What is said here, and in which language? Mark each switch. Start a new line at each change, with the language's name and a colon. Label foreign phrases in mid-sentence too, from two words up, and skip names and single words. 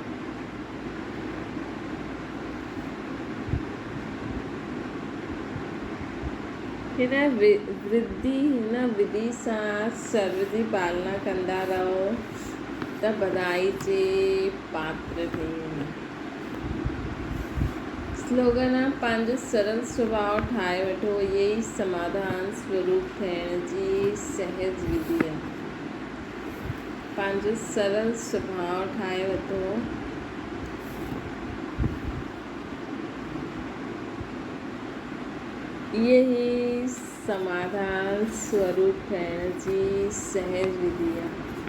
Sindhi: हिन विधि सां सर्व जी पालना कंदा रहो त बधाई जे पात्र ठही वञो। स्लोगन आहे पंहिंजो सरल स्वभाव ठाहे वठो। इहे ई समाधान स्वरूप थियण जी सहज विधि आहे। पंहिंजो सरल स्वभाव ठाहे वठो। इहे ई समाधान स्वरूप थियण जी सहज विधि आहे।